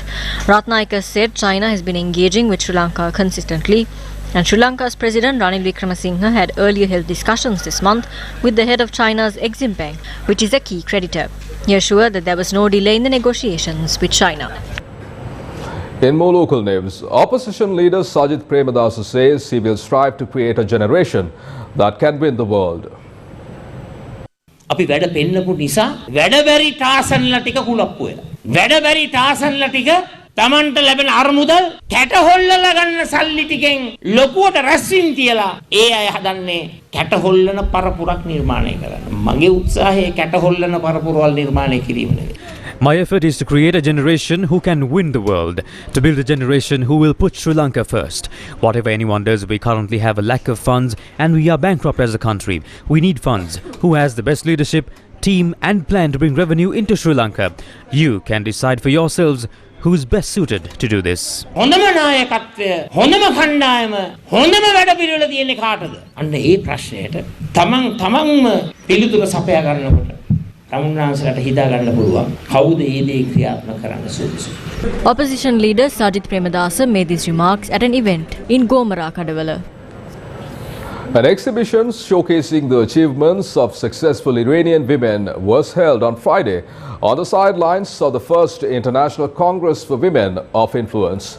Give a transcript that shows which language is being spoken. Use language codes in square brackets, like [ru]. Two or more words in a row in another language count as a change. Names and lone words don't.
[en] Ratnayake said China has been engaging with Sri Lanka consistently, and Sri Lanka's President Ranil Wickremesinghe had earlier held discussions this month with the head of China's Exim Bank, which is a key creditor. He assured that there was no delay in the negotiations with China. In more local news, opposition leader Sajith Premadasa says he will strive to create a generation that can win the world. [si] අපි වැඩ පෙන්නපු නිසා වැඩබැරි ටාසන්ලා ටික කුලප්පු වෙලා. වැඩබැරි ටාසන්ලා ටික තමන්ට ලැබෙන අරමුදල් කැටහොල්ලලා ගන්න සල්ලි ටිකෙන් ලොකුවට රැස්වීම් තියලා ඒ අය හදන්නේ කැටහොල්ලන පරපුරක් නිර්මාණය කරන්න. මගේ උත්සාහය කැටහොල්ලන පරපුරවල් නිර්මාණය කිරීම නෙවෙයි. [en] My effort is to create a generation who can win the world, to build a generation who will put Sri Lanka first. Whatever anyone does, we currently have a lack of funds and we are bankrupt as a country. We need funds. Who has the best leadership, team and plan to bring revenue into Sri Lanka? You can decide for yourselves who's best suited to do this. [si] හොඳම නායකත්වය, හොඳම කණ්ඩායම, හොඳම වැඩපිළිවෙල තියෙන්නේ කාටද? අන්න ඒ ප්‍රශ්නයට තමන්ම පිළිතුර සපයා ගන්නකොට තමුන්නාන්සලට හිතා ගන්න පුළුවන් කවුද මේ දේ ක්‍රියාත්මක කරන්න සුදුසු. [en] Opposition leader Sajith Premadasa made these remarks at an event in Gomara, Kadavala. An exhibition showcasing the achievements of successful Iranian women was held on Friday on the sidelines of the first International Congress for Women of Influence.